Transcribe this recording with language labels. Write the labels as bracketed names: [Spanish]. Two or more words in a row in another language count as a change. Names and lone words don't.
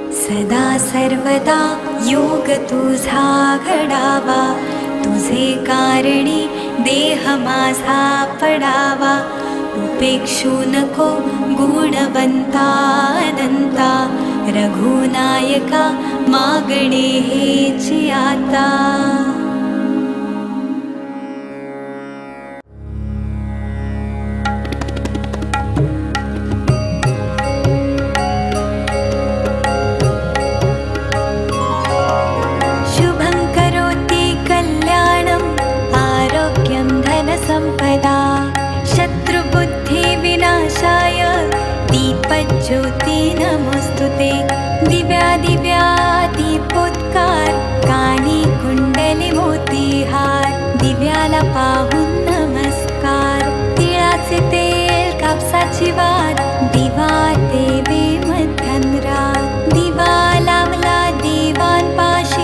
[Marathi] सदा सर्वदा योग तुझा घडावा, तुझे कारणी देह माझा पडावा. उपेक्षू नको गुणवंता अनंता, रघुनायका मागणे हेची आता. [Sanskrit] शुभं करोति कल्याणं, आरोग्यं धनसम्पदा. शत्रुबुद्धिविनाशाय दीपज्योती नमोस्तुते. [Marathi] दिव्या दिव्या दीपोत्कार, कानी कुंडली मोतीहार. दिव्याला पाहून नमस्कार, तिळाचे तेल कापसाची वात. दिवा देवे मध्यंतरात, दिवा लावला देवांपाशी.